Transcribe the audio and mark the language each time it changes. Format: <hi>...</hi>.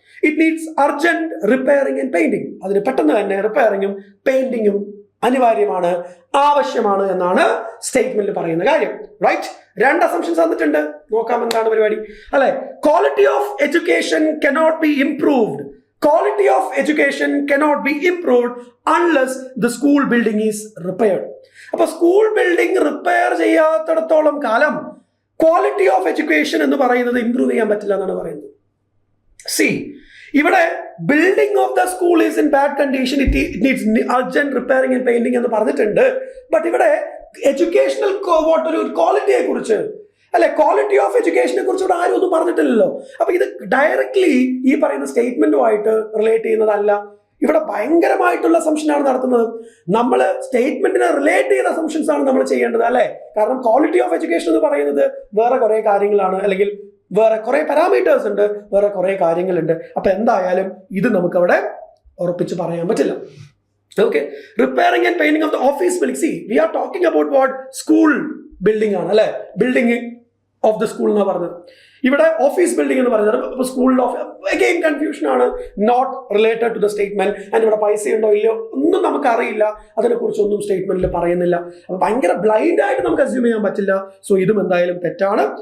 <ml>It needs urgent repairing and painting. അതിന് പെട്ടെന്ന് തന്നെ റിപ്പയറിംഗും പെയിന്റിങ്ങും അനിവാര്യമാണ്, ആവശ്യമാണ് എന്നാണ് സ്റ്റേറ്റ്മെന്റിൽ പറയുന്ന കാര്യം. റൈറ്റ്, രണ്ട് അസംപ്ഷൻസ് തന്നിട്ടുണ്ട്. നോക്കാം എന്താണ് പരിപാടി. അല്ലെ,</ml> <en>Quality of education cannot be improved. Quality of education cannot be improved unless the school building is repaired.</en> <ml>അപ്പോൾ സ്കൂൾ ബിൽഡിംഗ് റിപ്പയർ ചെയ്യാത്തിടത്തോളം കാലം ക്വാളിറ്റി ഓഫ് എഡ്യൂക്കേഷൻ എന്ന് പറയുന്നത് ഇംപ്രൂവ് ചെയ്യാൻ പറ്റില്ല എന്നാണ് പറയുന്നത്.</ml> <en>see,</en> <ml>ഇവിടെ</ml> <en>building of the school is in bad condition, it needs urgent repairing and painting</en> <ml>എന്ന് പറഞ്ഞിട്ടുണ്ട്. ബട്ട് ഇവിടെ എഡ്യൂക്കേഷണൽ ഒരു ക്വാളിറ്റിയെ കുറിച്ച്, അല്ലെ, ക്വാളിറ്റി ഓഫ് എഡ്യൂക്കേഷനെ കുറിച്ച് ഇവിടെ ആരും ഒന്നും പറഞ്ഞിട്ടില്ലല്ലോ. അപ്പൊ ഇത് ഡയറക്ട്ലി ഈ പറയുന്ന സ്റ്റേറ്റ്മെന്റുമായിട്ട് റിലേറ്റ് ചെയ്യുന്നതല്ല. ഇവിടെ ഭയങ്കരമായിട്ടുള്ള അസംപ്ഷനാണ് നടത്തുന്നത്. നമ്മൾ സ്റ്റേറ്റ്മെന്റിനെ റിലേറ്റ് ചെയ്ത അസംപ്ഷൻസ് ആണ് നമ്മൾ ചെയ്യേണ്ടത്, അല്ലെ. കാരണം ക്വാളിറ്റി ഓഫ് എഡ്യൂക്കേഷൻ എന്ന് പറയുന്നത് വേറെ കുറെ കാര്യങ്ങളാണ്, അല്ലെങ്കിൽ വേറെ കുറെ പാരാമീറ്റേഴ്സ് ഉണ്ട്, വേറെ കുറെ കാര്യങ്ങളുണ്ട്. അപ്പൊ എന്തായാലും ഇത് നമുക്കവിടെ ഉറപ്പിച്ച് പറയാൻ പറ്റില്ല.</ml> <en>Okay, repairing and painting of the office building. See, we are talking about what?</en> <ml>School building ആണ് അല്ലെ, ബിൽഡിംഗ് ഓഫ് ദ സ്കൂൾ എന്ന് പറഞ്ഞത്. ഇവിടെ ഓഫീസ് ബിൽഡിംഗ് എന്ന് പറയുന്നത് സ്കൂളിൽ അഗെയിൻ കൺഫ്യൂഷൻ ആണ്,</ml> <en>Not related to the statement.</en> <ml>And ഇവിടെ പൈസ ഉണ്ടോ ഇല്ലയോ ഒന്നും നമുക്ക് അറിയില്ല, അതിനെക്കുറിച്ചൊന്നും സ്റ്റേറ്റ്മെന്റിൽ പറയുന്നില്ല. അപ്പൊ ഭയങ്കര ബ്ലൈൻഡ് ആയിട്ട് നമുക്ക് അസ്യൂം ചെയ്യാൻ പറ്റില്ല. സോ ഇതും എന്തായാലും തെറ്റാണ്.</ml>